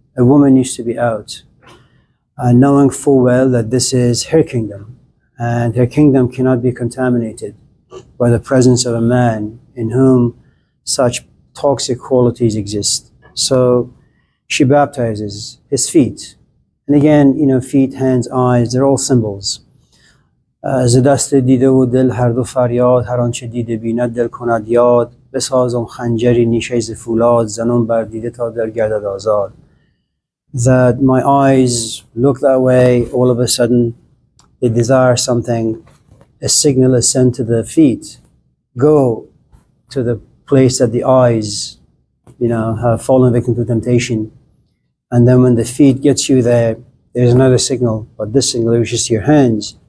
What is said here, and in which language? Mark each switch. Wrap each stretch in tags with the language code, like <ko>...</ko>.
<en>A woman needs to be out, knowing full well that this is her kingdom, and her kingdom cannot be contaminated by the presence of a man in whom such toxic qualities exist. So she baptizes his feet. And again, feet, hands, eyes, they're all symbols.</en> <fa>ز دست دیده و دل هر دو فریاد، هر آنچه دیده بیند دل کند یاد، بسازم خنجری نیشه ز فولاد، زنم بر دیده تا دل گردد آزاد.</fa> <en>That my eyes look that way, all of a sudden they desire something, a signal is sent to the feet. Go to the place that the eyes, have fallen victim to temptation. And then when the feet gets you there, there's another signal, but this signal reaches to your hands.</en>